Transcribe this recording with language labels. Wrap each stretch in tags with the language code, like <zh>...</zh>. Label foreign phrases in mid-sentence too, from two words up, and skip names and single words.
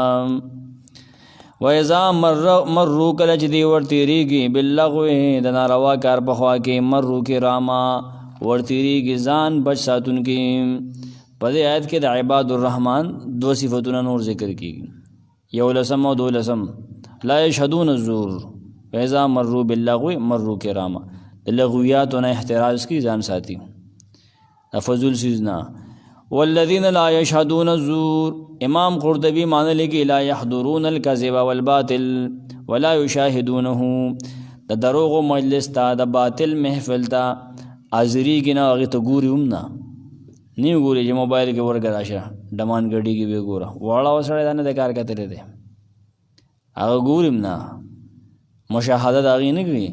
<ar>وإذا مروا</ar> <ps>کله چې دی ورتېرېږي باللغو، د ناروا کار په خوا کې،</ps> <ar>مرو کراما</ar> <ps>ورتېرېږي ځان بچ ساتونکي. په دې آیت کې د</ps> <ar>عباد الرحمن</ar> <ps>دو صفتونه نور ذکر کېږي، یو لسم او دو لسم.</ps> <ar>لا یشهدون الزور وإذا مروا باللغو مروا کراما،</ar> <ps>د لغویاتو نه احتراز کی ځان ساتي، فضول چیز نه.</ps> <ar>والذین لا یشهدون الزور،</ar> <ps>امام قرطبی معنی لکھی</ps> <ar>لا یحضرون الکذب والباطل ولا یشاهدونه،</ar> <ps>د دروغ مجلس تا، د باطل محفل تا حاضری کی نه، هغې ته ګوري هم نه، نه ګوري چې موبایل کې ورګه راشه ډمان ګډي کې به ګوره واړه وسړی دا نه د کار کتلی دی، هغه ګوري هم نه، مشاهده د هغې نه کوي.</ps>